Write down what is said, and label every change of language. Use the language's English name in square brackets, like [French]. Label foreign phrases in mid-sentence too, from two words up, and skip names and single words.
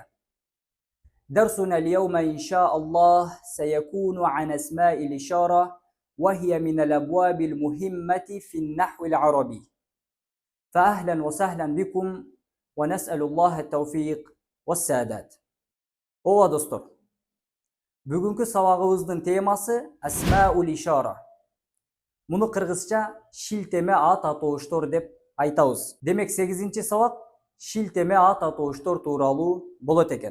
[Arabic] درسنا اليوم إن شاء الله سيكون عن أسماء الإشارة، وهي من الأبواب المهمة في النحو العربي. فأهلا وسهلا بكم ونسأل الله التوفيق والسادات. [Kyrgyz] Ова достор, бүгүнкү сабагыбыздын темасы [Arabic] أسماء الإشارة. [Kyrgyz] Муну кыргызча шилтеме ат атооштор деп айтабыз. Демек 8-чи сабак шилтеме ат атооштор тууралуу болот экен.